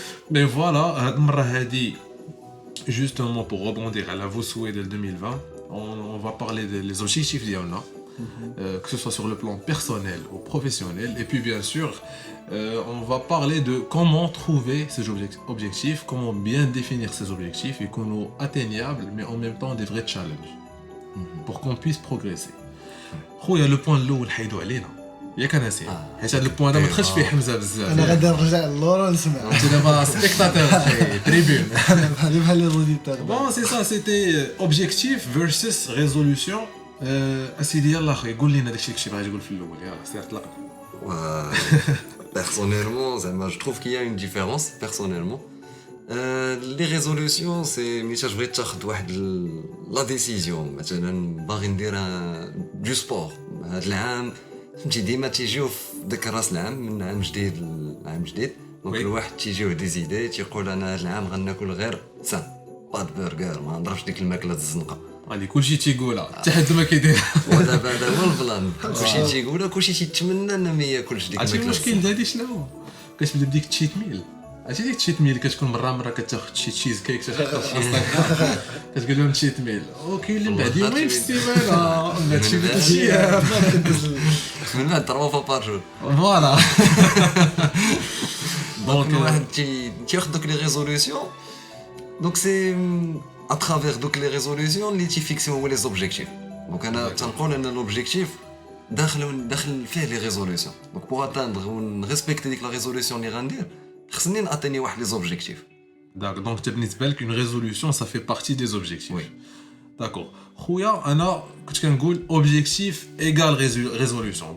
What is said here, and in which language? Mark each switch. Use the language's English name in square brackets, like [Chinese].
[French] مي فوالا [Arabic] هاد المره هادي [French] justement pour rebondir à la vos souhaits de 2020 on va parler des objectifs d'Yona que ce soit sur le plan personnel ou professionnel et puis bien sûr on va parler de comment trouver ces objectifs comment bien définir ces objectifs et qu'on soit atteignables mais en même temps des vrais challenges pour qu'on puisse progresser خويا le point [Arabic] الاول حيدوا علينا ياك انا سي حيت هذا البوان هذا ما دخلش فيه حمزه بزاف انا غادي نرجع للورا نسمع انت دابا سبيكتاتور تريبون بحال لي زوديتور [French] Bon, c'est ça, c'était objectif versus résolution. [Arabic] اسيدي يلا اخي قول لنا داكشي اللي باغي تقول في الاول يلا سير طلق. [French] Personnellement, je trouve qu'il y a une différence, personnellement. Les résolutions, c'est [Arabic] ملي تبغي تاخذ واحد لا ديسيزيون مثلا باغي ندير دو سبور هذا العام فهمتي ديما تيجيو في ذاك راس العام من عام جديد لعام جديد دونك [French] وي. [Arabic] الواحد تيجيوه دي زيدي تيقول انا هذا العام غناكل غير سان باد برجر ما نضربش ديك الماكله الزنقه غادي كلشي تيقولها حتى حد ما كيدير. ودابا هذا هو البلان كلشي تيقولها كلشي تيتمنى انه ما ياكلش ديك عرفتي الماكله المشكل هادي شنو هو؟ كتبدا بديك التشيت ميل. عرفتي ديك التشيت ميل اللي كتكون مره كتاخذ شي تشيز كيك شي حاجه في انستغرام كتقول لهم تشيت ميل وكاين اللي من بعد يومين في السيمانه من بعد شي 3 ايام من بعد 3 فوا بار جور فوالا. دونك دونك الواحد تياخذ دوك لي ريزوليوشن دونك سي اترافير دوك لي ريزوليوشن اللي تيفيكسيو هو لي زوبجيكتيف دونك انا تنقول ان لوبجيكتيف داخل فيه لي ريزوليوشن دونك بوغ اتاندر ونريسبكتي ديك لا ريزوليوشن اللي غندير خصني ناتيني واحد لي زوبجيكتيف [French] donc [Arabic] بالنسبه لك [French] une résolution ça fait partie des objectifs. Oui. D'accord. [Arabic] خويا انا كنت كنقول [French] objectif égale résolution.